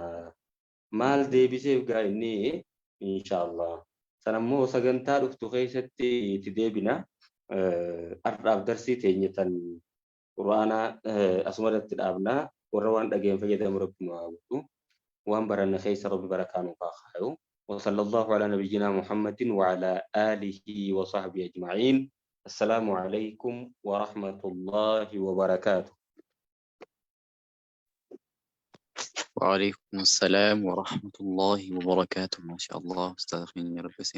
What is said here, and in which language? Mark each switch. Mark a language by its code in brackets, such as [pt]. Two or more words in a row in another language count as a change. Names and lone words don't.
[om] Maal deebiseef gaa inni inshaallah sanammoo sagantaa dhuftu keessatti itti deebina. Har'aaf darsii teenya tan quraanaa asumarratti dhaabnaa warra waan dhageen fayyadamu rabbi nu haa godhu waan baranna keessa rabbi barakaa nu haa kaayu. [ar] وصلى الله على نبينا محمد وعلى آله وصحبه أجمعين. السلام عليكم ورحمة الله وبركاته. وعليكم السلام ورحمة الله وبركاته. ما شاء الله أستاذ يا رب